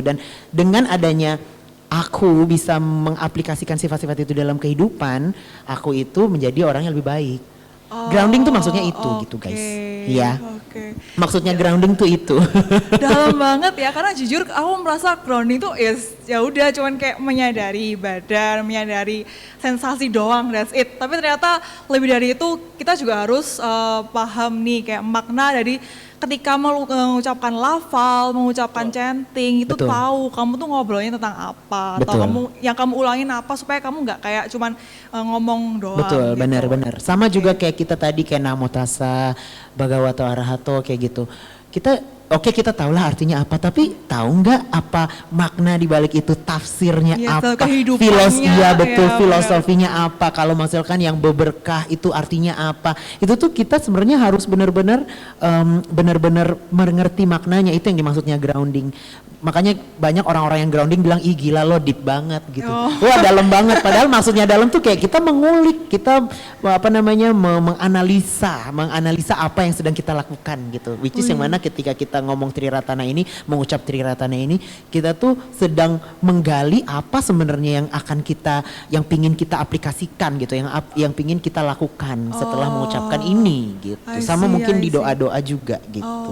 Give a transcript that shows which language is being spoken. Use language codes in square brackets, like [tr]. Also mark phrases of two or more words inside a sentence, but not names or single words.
[id] Dan dengan adanya aku bisa mengaplikasikan sifat-sifat itu dalam kehidupan, aku itu menjadi orang yang lebih baik. Grounding tuh maksudnya itu gitu guys. Iya. Oke. Maksudnya grounding tuh itu. Dalam banget ya, karena jujur aku merasa grounding tuh ya udah cuman kayak menyadari badan, menyadari sensasi doang, [en] that's it. [id] Tapi ternyata lebih dari itu kita juga harus paham nih kayak makna dari ketika mengucapkan lafal, mengucapkan chanting itu Betul. tahu kamu tuh ngobrolnya tentang apa, atau Betul. kamu yang kamu ulangin apa supaya kamu nggak kayak cuman ngomong doang. Betul, gitu. benar-benar. Sama juga kayak kita tadi kayak [pi] namo tassa, bhagavato arahato [id] kayak gitu. Kita tahulah artinya apa, tapi tahu nggak apa makna di balik itu, tafsirnya Iya, apa, kehidupannya, betul, ya, filosofinya apa. Kalau misalkan yang berberkah itu artinya apa, itu tuh kita sebenarnya harus benar-benar mengerti maknanya. Itu yang dimaksudnya grounding. Makanya banyak orang-orang yang grounding bilang, ih gila lo deep banget gitu. Wah dalam banget, padahal maksudnya dalam tuh kayak kita mengulik, kita menganalisa apa yang sedang kita lakukan gitu. [en] Which is [id] yang mana ketika kita ngomong Triratana ini, mengucap Triratana ini, kita tuh sedang menggali apa sebenarnya yang pingin kita aplikasikan gitu, yang pingin kita lakukan setelah mengucapkan ini gitu. Sama mungkin di doa-doa juga gitu.